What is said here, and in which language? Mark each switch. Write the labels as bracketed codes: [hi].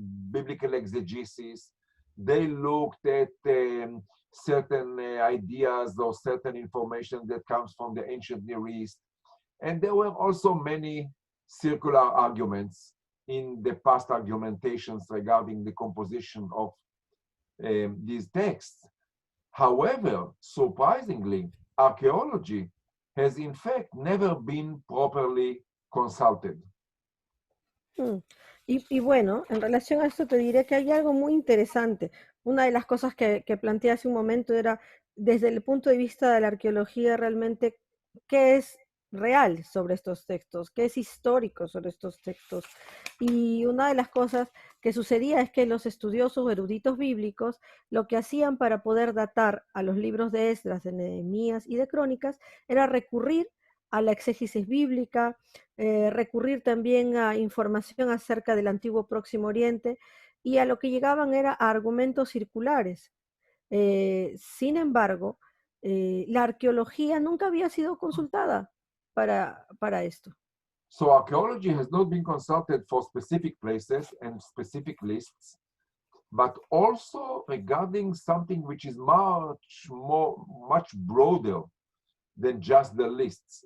[en] biblical exegesis, they looked at certain ideas or certain information that comes from the ancient Near East. And there were also many circular arguments in the past argumentations regarding the composition of these texts. However, surprisingly, archaeology has in fact never been properly consulted. [es] Y bueno, en relación a esto te diré que hay algo muy interesante. Una de las cosas que planteé hace un momento era, desde el punto de vista de la arqueología, realmente, ¿qué es real sobre estos textos? ¿Qué es histórico sobre estos textos? Y una de las cosas que sucedía es que los estudiosos eruditos bíblicos lo que hacían para poder datar a los libros de Esdras, de Nehemías y de Crónicas era recurrir a la exégesis bíblica, recurrir también a información acerca del antiguo Próximo Oriente, y a lo que llegaban era a argumentos circulares. Sin embargo, la arqueología nunca había sido consultada para esto. [en] So archaeology has not been consulted for specific places and specific lists, but also regarding something which is much broader than just the lists.